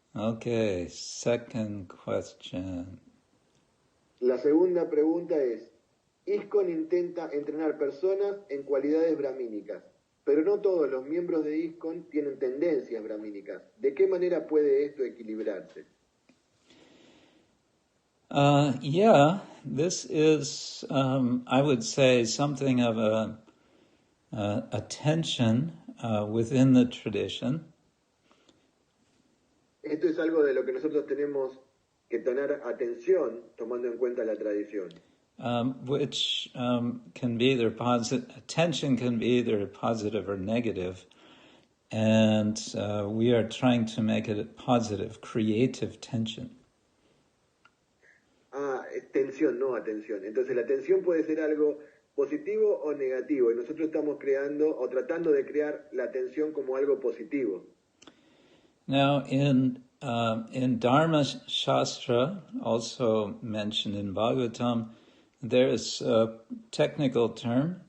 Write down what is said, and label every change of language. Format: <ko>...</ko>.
<en>Okay, second question.</en> <es>La segunda pregunta es, ISKCON intenta entrenar personas en cualidades brahmínicas, pero no todos los miembros de ISKCON tienen tendencias brahmínicas. ¿De qué manera puede esto equilibrarse?</es> <en>Yeah, this is, I would say, something of a tension within the tradition.</en> <es>Esto es algo de lo que nosotros tenemos que tener atención tomando en cuenta la tradición.</es> <en>Which can be either positive, tension can be either positive or negative, and we are trying to make it a positive, creative tension.</en> <es>Es tensión, no atención. Entonces la tensión puede ser algo positivo o negativo, y nosotros estamos creando o tratando de crear la tensión como algo positivo.</es> <en>Now, in Dharma Shastra, also mentioned in Bhagavatam, there is a technical term.</en>